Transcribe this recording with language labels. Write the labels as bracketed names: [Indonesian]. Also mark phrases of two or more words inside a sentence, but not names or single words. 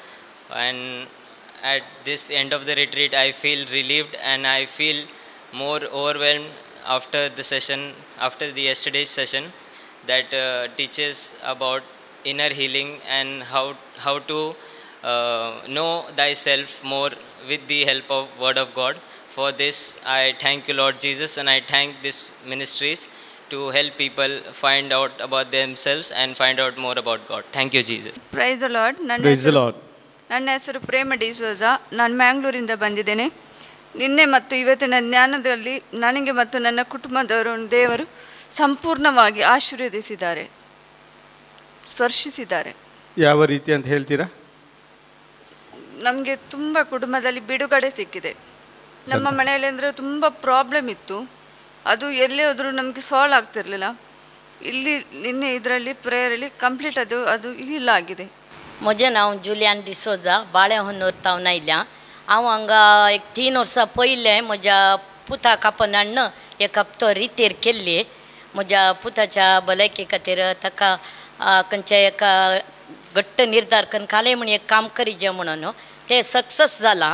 [English] And at this end of the retreat I feel relieved and I feel more overwhelmed after the session, after the yesterday's session that teaches about inner healing and how to know thyself more with the help of word of God. For this, I thank you, Lord Jesus, and I thank these ministries to help people find out about themselves and find out more about God. Thank you, Jesus. Praise the Lord. Praise the Lord. [Kannada] ನನ್ನ ಹೆಸರು ಪ್ರೇಮ ಡಿಸೋಜ. ನಾನು ಮ್ಯಾಂಗ್ಳೂರಿಂದ ಬಂದಿದ್ದೇನೆ. ನಿನ್ನೆ ಮತ್ತು ಇವತ್ತಿನ ಜ್ಞಾನದಲ್ಲಿ ನನಗೆ ಮತ್ತು ನನ್ನ ಕುಟುಂಬದವರನ್ನು ದೇವರು ಸಂಪೂರ್ಣವಾಗಿ ಆಶೀರ್ವದಿಸಿದ್ದಾರೆ, ಸ್ಪರ್ಶಿಸಿದ್ದಾರೆ. ಯಾವ ರೀತಿ ಅಂತ ಹೇಳ್ತೀರಾ? ನಮಗೆ ತುಂಬ ಕುಟುಂಬದಲ್ಲಿ ಬಿಡುಗಡೆ ಸಿಕ್ಕಿದೆ. ನಮ್ಮ ಮನೆಯಲ್ಲಿ ಅಂದರೆ ತುಂಬ ಪ್ರಾಬ್ಲಮ್ ಇತ್ತು, ಅದು ಎಲ್ಲೇ ಹೋದರೂ ನಮಗೆ ಸಾಲ್ವ್ ಆಗ್ತಿರಲಿಲ್ಲ. ಇಲ್ಲಿ ನಿನ್ನೆ ಇದರಲ್ಲಿ ಪ್ರೇಯರಲ್ಲಿ ಕಂಪ್ಲೀಟ್ ಅದು ಹೀಲ್ ಆಗಿದೆ. [Konkani] म्हजें नांव जुलियान डिसोजा, बाळेहोन्नूर तावन आयल्या. हांव हांगा एक 3 वर्सां पयलें म्हज्या पुताक आपणान एक हप्तो रितेर केल्ली. म्हज्या पुताच्या भलायके खातीर ताका खंयच्या एका घट्ट निर्धार करून काले म्हण एक काम करीचें म्हणून तें सक्सेस जालां.